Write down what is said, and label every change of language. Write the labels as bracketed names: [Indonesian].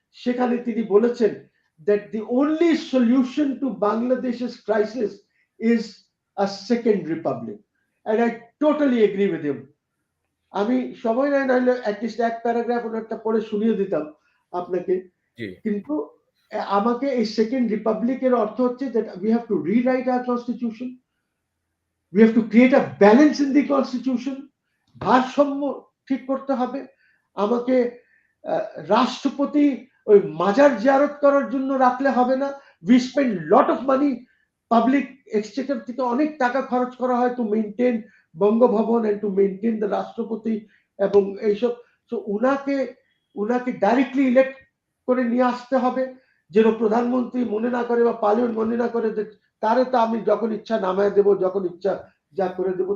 [Bangla] সেখানে তিনি বলেছেন [English] that the only solution to Bangladesh's crisis is a second republic, and I totally agree with him. [Bangla] আমি সময় নাই, নাহলে অ্যাটলিস্ট এক প্যারাগ্রাফ ওনারটা পড়ে শুনিয়ে দিতাম আপনাকে। কিন্তু আমাকে এই সেকেন্ড রিপাবলিকের অর্থ হচ্ছে [English] that we have to rewrite our constitution, we have to create a balance in the constitution, [Bangla] ভারসাম্য ঠিক করতে হবে। আমাকে রাষ্ট্রপতি ওই মাজার জিয়ারত করার জন্য রাখলে হবে না। [English] we spend lot of money, [Bangla] public Exchequer থেকে অনেক টাকা খরচ করা হয় [English] to maintain Bangabhaban and to maintain the রাষ্ট্রপতি [Bangla] এবং এইসব। তো উনাকে ডাইরেক্টলি ইলেক্ট করে নিয়ে আসতে হবে, যেন প্রধানমন্ত্রী মনে না করে বা পার্লামেন্ট মনে না করে যে তারে তো আমি যখন ইচ্ছা নামায় দেবো, যখন ইচ্ছা যা করে দেবো।